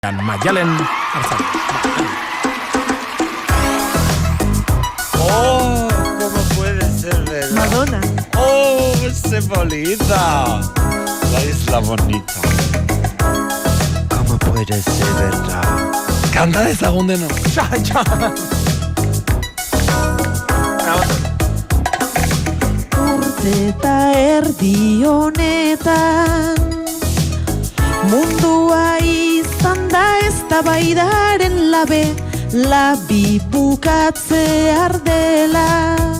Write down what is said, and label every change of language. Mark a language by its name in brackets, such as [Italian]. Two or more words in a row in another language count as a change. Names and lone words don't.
[Spanish] Maialen Arzak. ¡Oh! ¿Cómo puede ser verdad? Madonna. ¡Oh! ¡Es bonita! La isla bonita. ¿Cómo puede ser verdad? [Basque] Kanta dezagun deno. Ja. Urte eta erdi honetan mundua izan da eztabaidaren labi bukatzear dela.